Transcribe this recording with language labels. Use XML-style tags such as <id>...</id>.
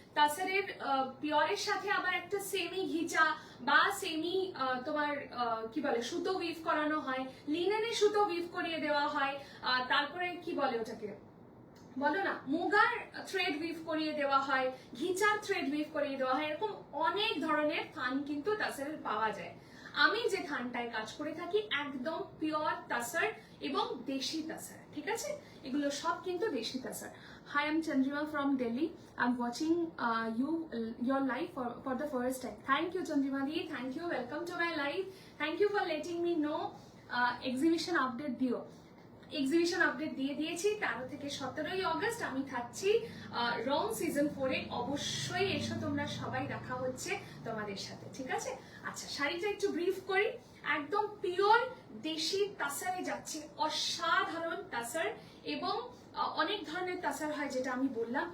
<bn>তাসারের পিওরের সাথে আবার একটা সেমি ঘিচা বা সেমি তোমার কি বলে সুতো উইভ করানো হয়, লিনেনে সুতো উইভ করিয়ে দেওয়া হয়, তারপরে কি বলে ওটাকে বলো না, মুগার থ্রেড উইভ করিয়ে দেওয়া হয়, ঘিচার থ্রেড উইভ করিয়ে দেওয়া হয়, এরকম অনেক ধরনের থান কিন্তু তাসারের পাওয়া যায়। আমি যে থানটায় কাজ করে থাকি একদম পিওর তাসার এবং দেশি তাসার, ঠিক আছে? এগুলো সব কিন্তু দেশি তাসার।</bn> <en>Hi, I'm Chandrima from Delhi. I'm watching your live for the first time. Thank you, Chandrima di. Thank you. Welcome to my live. Thank you for letting me know.</en> <bn>Exhibition update dio. Exhibition update দিয়ে দিয়েছি, 13 থেকে 17 August আমি থাকছি রং season 4 এ। অবশ্যই এসো তোমরা সবাই, দেখা হচ্ছে তোমাদের সাথে, ঠিক আছে? আচ্ছা, শাড়িটা একটু ব্রিফ করি। একদম পিওর দেশি তাসারে যাচ্ছে, অসাধারণ তাসার, এবং অনেক ধরনের তাসার হয় যেটা আমি বললাম।</bn>